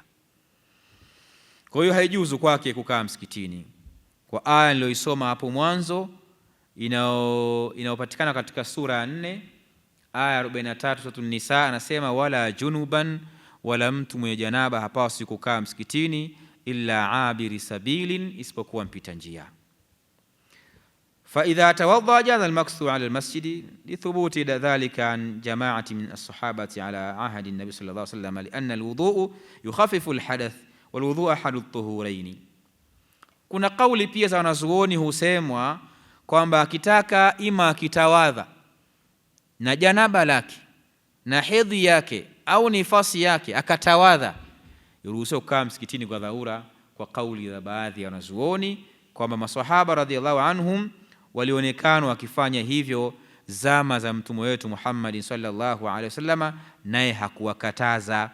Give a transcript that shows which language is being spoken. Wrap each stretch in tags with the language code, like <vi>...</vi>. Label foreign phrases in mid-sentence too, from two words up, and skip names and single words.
<sw>Kwa hiyo haijuzu kwake kukaa msikitini, kwa aya niliyoisoma hapo mwanzo inayopatikana katika sura ya 4 aya 43 sura An-Nisa, anasema</sw> <ar>ولا جنبا,</ar> <sw>wala mtu mwenye janaba hapaswi kukaa msikitini,</sw> <ar>إلا عابري سبيل,</ar> <sw>isipokuwa mpita njia.</sw> <ar>فإذا توضأ جاز المكث على المسجد لثبوت ذلك عن جماعة من الصحابة على عهد النبي صلى الله عليه وسلم، لأن الوضوء يخفف الحدث والوضوء أحد الطهورين.</ar> <sw>Kuna kauli pia za wanazuoni husemwa kwamba akitaka ima akitawadha na janaba lake na hedhi yake au nifasi yake akatawadha, yuruhusiwa kukaa msikitini kwa dharura, kwa kauli za baadhi ya wanazuoni kwamba maswahaba</sw> <ar>رضي الله عنهم</ar> <sw>walionekana wakifanya hivyo zama za mtume wetu Muhammad</sw> <ar>صلى الله عليه وسلم,</ar> <sw>naye hakuwakataza.</sw>